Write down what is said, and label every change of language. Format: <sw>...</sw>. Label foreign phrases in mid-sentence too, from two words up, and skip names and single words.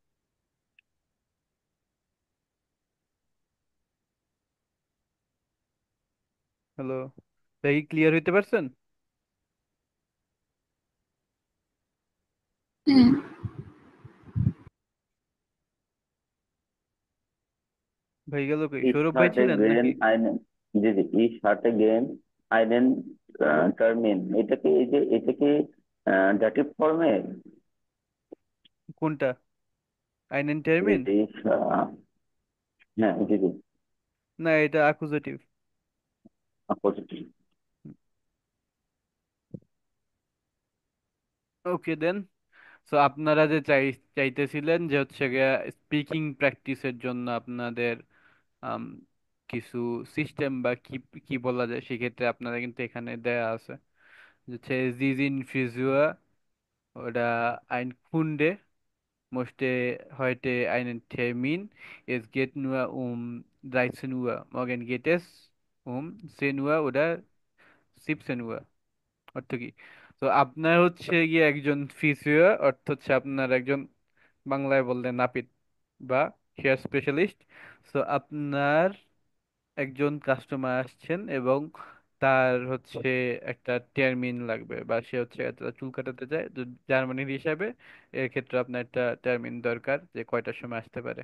<bn>হ্যালো, ভাই ক্লিয়ার হইতে পারছেন? হ্যাঁ। ভাই গেল কই,</bn> <de>Ich</de> <bn>সৌরভ ভাই</bn> <de>hatte</de> <bn>ছিলেন</bn> <de>gern</de> <bn>নাকি? einen, জি জি,</bn> <de>ich hatte gern einen Termin,</de> <bn>এটা কি dative ফর্মে? কোনটা, আইনেন জি টার্মিন? জি, হ্যাঁ জি জি, না, এটা অ্যাকুজেটিভ। পজিটিভ।</bn> <en>Okay then.</en> <bn>সো আপনারা যে চাইতেছিলেন যে হচ্ছে গিয়া</bn> <en>speaking practice</en> <bn>জন্য আপনাদের আম, কিছু সিস্টেম বা কি কি বলা যায়, সেক্ষেত্রে আপনারা কিন্তু এখানে দেয়া আছে হচ্ছে</bn> <de>Sie sind Friseur oder ein Kunde möchte heute einen Termin. Es geht nur um 13 Uhr. Morgen geht es um 10 Uhr oder 17 Uhr।</de> <bn>অর্থ কি? তো আপনার হচ্ছে গিয়ে একজন ফিজিও, অর্থ হচ্ছে আপনার একজন, বাংলায় বললে নাপিত বা</bn> <en>hair specialist.</en> <bn>সো আপনার একজন কাস্টমার আসছেন এবং তার হচ্ছে একটা টার্মিন লাগবে, বা সে হচ্ছে একটা চুল কাটাতে চায়, তো জার্মানির হিসাবে এর ক্ষেত্রে আপনার একটা টার্মিন দরকার যে কয়টার সময় আসতে পারে।</bn>